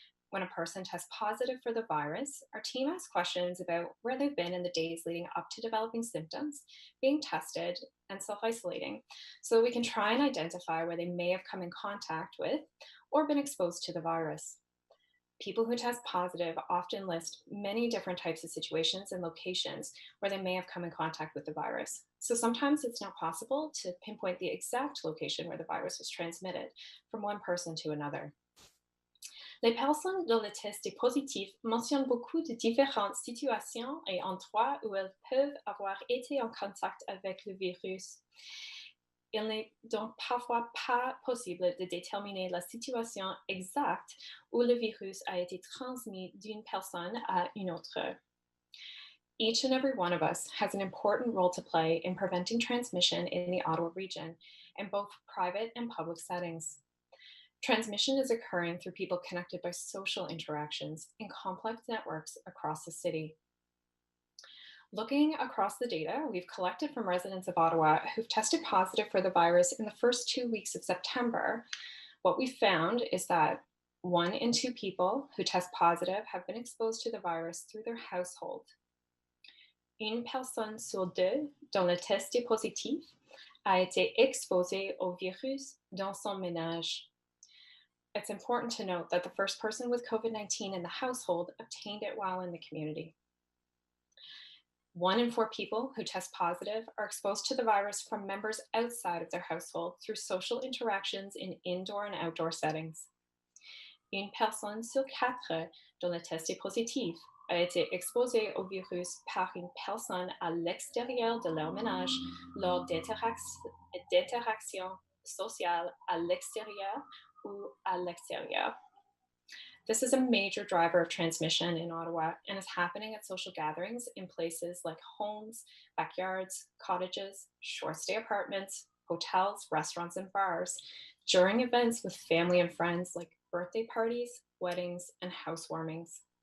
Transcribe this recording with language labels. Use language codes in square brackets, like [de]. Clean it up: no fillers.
[en] When a person tests positive for the virus, our team asks questions about where they've been in the days leading up to developing symptoms, being tested, and self-isolating, so we can try and identify where they may have come in contact with or been exposed to the virus. People who test positive often list many different types of situations and locations where they may have come in contact with the virus. So sometimes it's not possible to pinpoint the exact location where the virus was transmitted from one person to another. [fr] Les personnes dont le test est positif mentionnent beaucoup de différentes situations et endroits où elles peuvent avoir été en contact avec le virus. Il n'est donc parfois pas possible de déterminer la situation exacte où le virus a été transmis d'une personne à une autre. [en] Each and every one of us has an important role to play in preventing transmission in the Ottawa region in both private and public settings. Transmission is occurring through people connected by social interactions in complex networks across the city. Looking across the data we've collected from residents of Ottawa who've tested positive for the virus in the first 2 weeks of September, what we found is that 1 in 2 people who test positive have been exposed to the virus through their household. [fr] Une personne sur 2 dont le test est positif a été exposée au virus dans son ménage. [en] It's important to note that the first person with COVID-19 in the household obtained it while in the community. 1 in 4 people who test positive are exposed to the virus from members outside of their household through social interactions in indoor and outdoor settings. [fr] Une personne sur 4 dont le test est positif a été exposée au virus par une personne à l'extérieur de leur ménage lors d'interactions sociales à l'extérieur ou à l'extérieur. [en] This is a major driver of transmission in Ottawa and is happening at social gatherings in places like homes, backyards, cottages, short stay apartments, hotels, restaurants, and bars, during events with family and friends like birthday parties, weddings, and housewarmings.